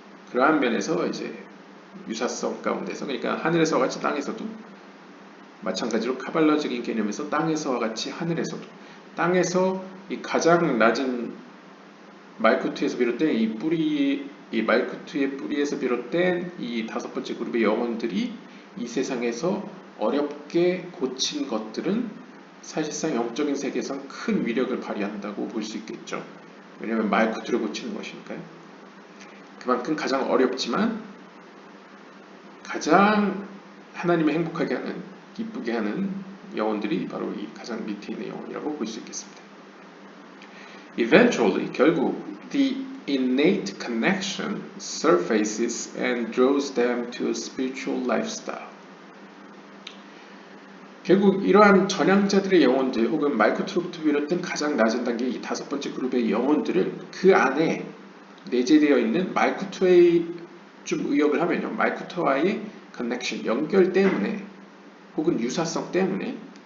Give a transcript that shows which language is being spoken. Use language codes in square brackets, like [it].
[ko] 그러한 면에서 이제 유사성 가운데서, 그러니까 하늘에서와 같이 땅에서도 마찬가지로 카발라적인 개념에서 땅에서와 같이 하늘에서도, 땅에서 이 가장 낮은 말쿠트에서 비롯된 이 말쿠트의 뿌리에서 비롯된 이 다섯 번째 그룹의 영혼들이 이 세상에서 어렵게 고친 것들은 사실상 영적인 세계에선 큰 위력을 발휘한다고 볼 수 있겠죠. 왜냐하면 말쿠트를 고치는 것이니까요. 그만큼 가장 어렵지만 가장 하나님을 행복하게 하는, 기쁘게 하는 영혼들이 바로 이 가장 밑에 있는 영혼이라고 볼 수 있겠습니다. [en] Eventually, [ko] 결국 [en] the innate connection surfaces and draws them to a spiritual lifestyle. [ko] 결국 이러한 전향자들의 영혼들 혹은 말쿠트로부터 비롯된 가장 낮은 단계의 이 다섯 번째 그룹의 영혼들은 그 안에 내재되어 있는 말쿠트의, 좀 의역을 하면요, 말쿠트와의 커넥션, 연결 때문에 혹은 유사성 때문에